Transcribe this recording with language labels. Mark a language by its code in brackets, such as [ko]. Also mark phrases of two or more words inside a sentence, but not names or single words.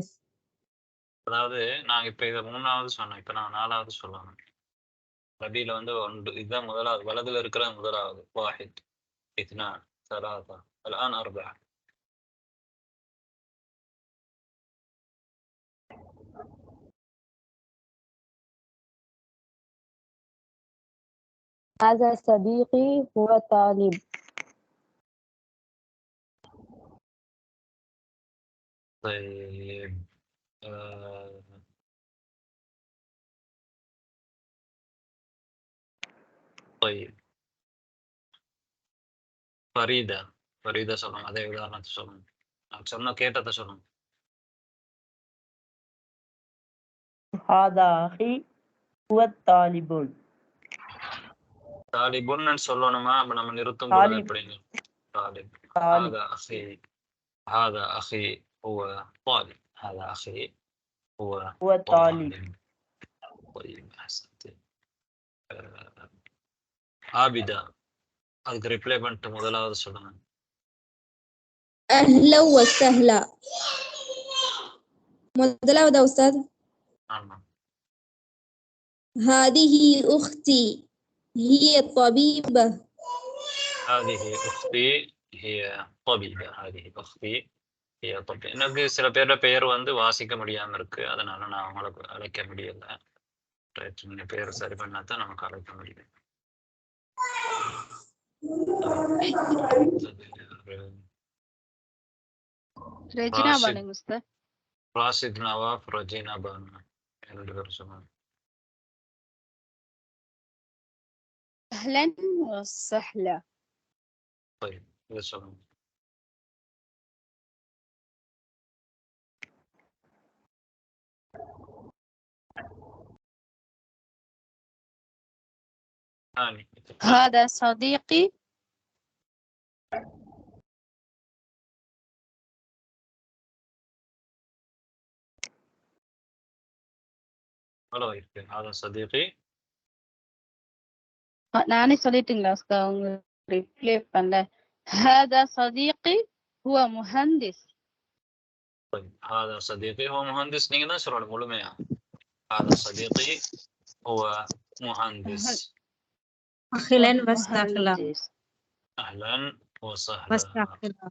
[ta] அதாவது நாங்க இப்ப இதை 3வது சொன்னோம், இப்ப நான் 4வது சொல்லணும். ரபியில வந்து இதுதான் முதலாவது, வலதுல இருக்கிற முதலாவது. [ar] واحد اثنان ثلاثة الآن 4. هذا صديقي هو طالب. طيب طيب فريدة சொல்லணும். [ta] அதே உதாரணத்தை சொல்லணும். நான் சொன்ன கேட்டதை சொல்லணும். [ar] هذا أخي هو طالب. [ta] தாலிபுன்னு சொல்லணுமா? அப்ப நம்ம நிறுத்தும் போது எப்படிங்க? [ar] طالب. طالب. هذا أخي هو طالب. هذا أخي هو هو طالب. طالب. طيب أحسنت. [ta] ஆபிதா அதுக்கு ரிப்ளை பண்ணிட்டு முதலாவது சொல்லுங்க. [ar] أهلا وسهلا. [ta] முதலாவது உஸ்தாத். ஆமா. [ar] هذه أختي هي طبيبة. هذه أختي هي طبيبة. هذه أختي هي طبيبة. [ta] எனக்கு சில பேரோட பெயர் வந்து வாசிக்க முடியாம இருக்கு, அதனால நான் அவங்களுக்கு அழைக்க முடியல. நீங்க பேர் சரி பண்ணாதான் நமக்கு அழைக்க முடியும். ரெஜினா பானுங்க உஸ்தாத். ராஷித் நவாஃப், ரஜினா பானு, ரெண்டு பேரும் சொன்னாங்க. [ar] أهلا وسهلا. [ta] طيب இது சொல்லுங்க. [ar] هذا صديقي. [ta] ஹலோ இருக்கு. [ar] هذا صديقي. [ta] நானே சொல்லிட்டீங்களா உஸ்தாத்? அவங்க ரிப்ளை பண்ணல. [ar] هذا صديقي هو مهندس. طيب هذا صديقي هو مهندس. [ta] நீங்க தான் சொல்லணும் முழுமையா. [ar] هذا صديقي هو مهندس. أهلا وسهلا. أهلا وسهلا.